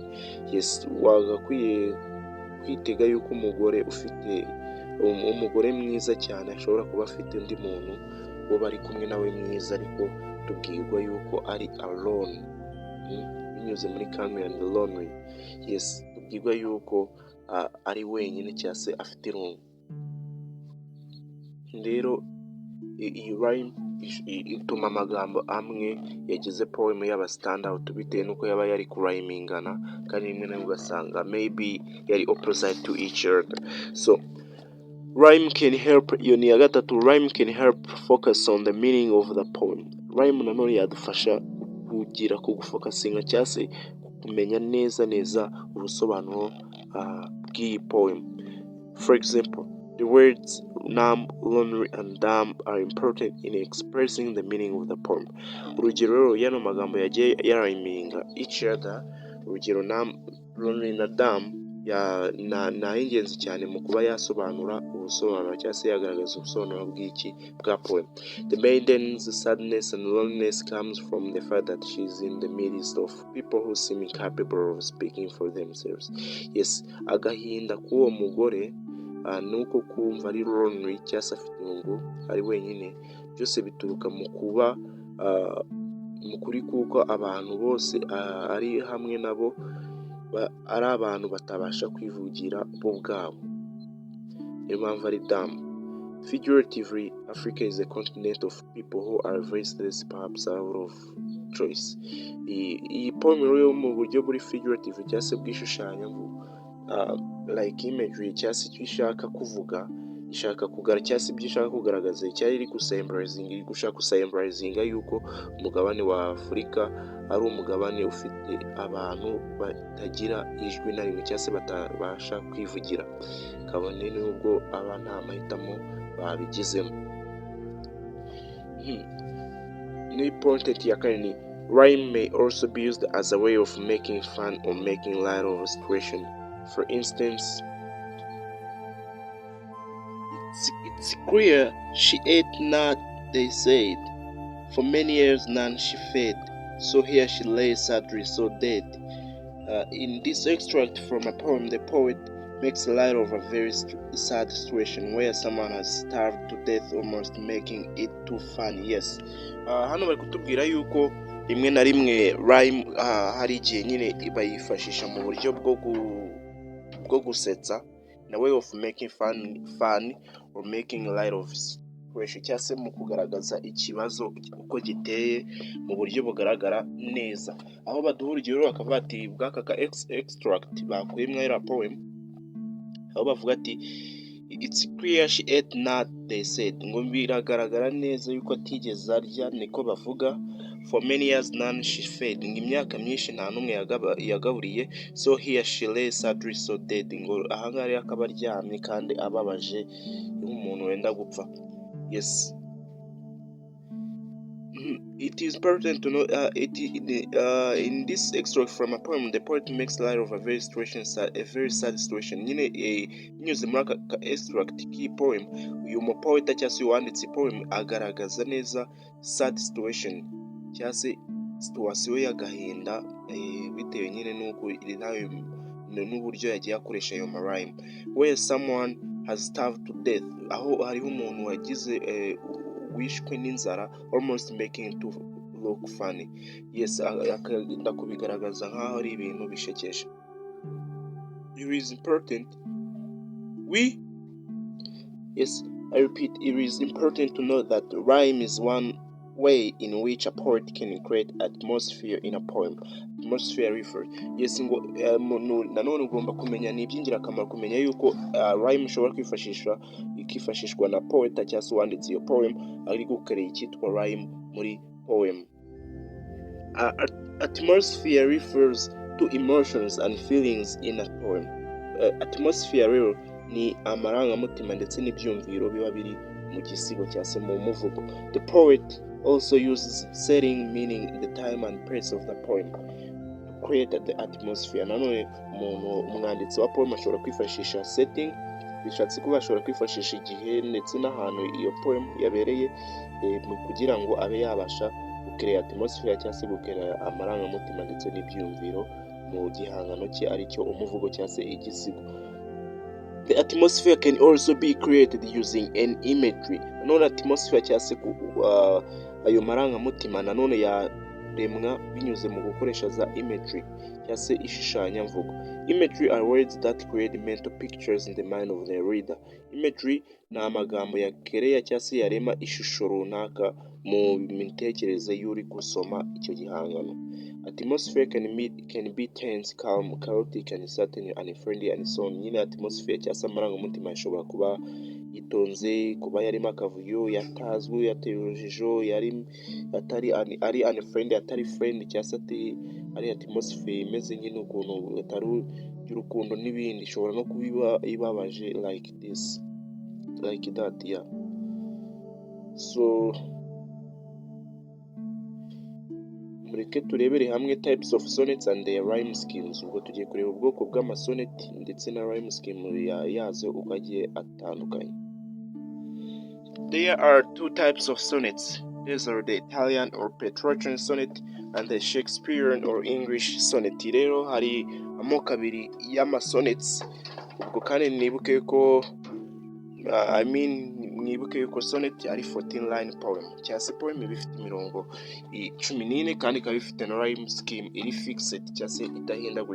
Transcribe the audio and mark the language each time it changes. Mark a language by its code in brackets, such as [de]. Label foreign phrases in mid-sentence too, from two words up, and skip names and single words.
[en] Yes, [rw] wagakwiye kwitega yuko umugore mwiza cyane ashobora kuba afite undi muntu uwo bari kumwe nawe mwiza, ariko tubwirwa yuko ari alone. Binyuze muri [en] calm and lonely. Yes, [rw] tubwirwa yuko ari wenyine cyangwa se afite irungu. Rero iyi rhyme ituma amagambo amwe yagize poem yaba [en] stand out [rw] bitewe nuko yaba yari kurhymingana, kandi rimwe nawe ugasanga maybe yari [en] opposite to each other. So rhyme can help, [rw] iyo ni ya gatatu, [en] rhyme can help focus on the meaning of the poem. [rw] Rhyme nanone yadufasha kugira kugufokasinga cyangwa se kumenya neza ubusobanuro bw'iyi poem. [en] For example, the words numb, lonely and dumb are important in expressing the meaning of the poem. [rw] Urugero rero yano magambo yagiye yarayminga [en] each other. [rw] Urugero numb, lonely na dumb na ingenzi cyane mu kuba yasobanura ubusobanuro cyangwa se yagaragaza ubusobanuro bw'iki bwa poem. [en] The maiden's sadness and loneliness comes from the fact that she is in the midst of people who seem incapable of speaking for themselves. Yes, [rw] agahinda k'uwo mugore nuko kumva ari lonely cyangwa se afite irungu, ari wenyine, byose bituruka mu kuba mu kuri kuko abantu bose ari hamwe nabo ari abantu batabasha kwivugira bo ubwabo, niyo mpamvu ari dumb. [en] Figuratively, Africa is a continent of people who are voiceless, perhaps out of choice. [rw] Iyi poem rero mu buryo buri figurative cyangwa se bw'ishushanya [en] like imagery [rw] cyangwa se icyo ishaka kuvuga, ishaka kugaragaza cyangwa se ibyo ishaka kugaragaza cyari iri gushaka gusymbolizinga yuko umugabane wa Afurika ari umugabane ufite abantu batagira ijwi na rimwe cyangwa se batabasha kwivugira, kabone n'ubwo aba nta mahitamo babigizemo. Ni point ya kane ni [en] rhyme may also be used as a way of making fun or making light of a situation. For instance, it's clear she ate not, they said. For many years none she fed. So here she lay sadly so dead. In this extract from a poem, the poet makes light of a very sad situation where someone has starved to death, almost making it too funny. Yes. [rw] Hano bari kutubwira yuko rimwe na rimwe rhyme hari igihe nyine bayifashisha mu buryo bwo gusetsa, [en] in a way of making fun or making light of situation, [rw] cyangwa se mu kugaragaza ikibazo uko giteye mu buryo bugaragara neza. Aho baduha urugero bakavuga ati bw'aka extract bakuye muri poem, aho bavuga ati [en] it's clear she ate not, they said. [rw] Ngo biragaragara neza yuko atigeze arya, niko bavuga. [en] For many years none she fed. [rw] Ngo imyaka myinshi nta n'umwe yagaburiye. [en] So here she lay sadly so dead. [rw] Ngo ahangaha rero akaba aryamye kandi ababaje nk'umuntu wenda gupfa. [en] Yes. It is important to know in this extract from a poem, the poet makes light of a very sad situation. [rw] Nyine binyuze muri aka extract k'iyi poem, uyu mu poet cyangwa se uwanditse poem agaragaza neza [en] sad situation [rw] cyangwa se situation y'agahinda, bitewe nyine n'uko n'uburyo yagiye akoresha ayo marime, [en] where someone has starved to death, [rw] aho hariho umuntu wagize wishwe n'inzara, [en] almost making it to look funny. Yes, [rw] akagenda kubigaragaza nk'aho ari ibintu bishekeje. [en] It is important I repeat, it is important to know that rhyme is one way in which a poet can create atmosphere in a poem. Atmosphere refers. Yes, [rw] ngo nanone ugomba kumenya, ni iby'ingirakamaro kumenya yuko rhyme ishobora ikifashishwa na poet cyangwa se uwanditse iyo poem ari gukorera icyitwa rhyme muri poem. [en] Atmosphere refers to emotions and feelings in a poem. [rw] Atmosphere rero ni amarangamutima ndetse n'ibyumviro biba biri mu gisigo cyangwa se mu muvugo. [en] The poet also uses setting, meaning the time and place of the poem, to create the atmosphere. [rw] Nanone umwanditsi wa poem ashobora kwifashisha setting, bishatse kuba ashobora kwifashisha igihe ndetse n'ahantu iyo poem yabereye, kugira ngo abe yabasha gukrea atmosphere cyangwa se gukrea amarangamutima ndetse n'ibyumviro mu gihangano cye aricyo umuvugo cyangwa se igisigo. [en] The atmosphere can also be created using an imagery. [rw] Nanone atmosphere cyangwa se ayo marangamutima nanone yaremwa binyuze mu gukoresha za imagery cyangwa se ishushanya mvugo. [en] Imagery are words that create mental pictures in the mind of the reader. [rw] Imagery ni amagambo yakereya cyangwa se yarema ishusho runaka mu mitekerereze y'uri gusoma icyo gihangano. [en] Atmosphere can be tense, calm, chaotic, uncertain, unfriendly, and so on. [rw] Nyine atmosphere cyangwa se amarangamutima ashobora kuba yitonze, kuba yarimo akavuyo, yatazwe, yateye urujijo, ari unfriendly, atari friendly, cyangwa se ari atmosphere imeze nk'ino ukuntu atari y'urukundo n'ibindi. Ishobora no kuba ibabaje [en] like this, like that, yeah. So [rw] mureke turebere hamwe [en] types of sonnets and their rhyme schemes. [rw] Ubwo tugiye kureba ubwoko bw'amasonnet ndetse na rhyme scheme yazo uko agiye atandukanye. [en] There are two types of sonnets. These are the Italian or Petrarchan sonnet and the Shakespearean or English sonnet. [rw] Rero hari amoko abiri y'amasonnets. Ubwo kandi nibuke ko mwibuke yuko sonnet ari 14 [en] line poem, [rw] cyangwa se poem iba ifite imirongo 14 kandi ikaba ifite na [en] rhyme scheme [rw] iri fixed cyangwa se idahindagurika.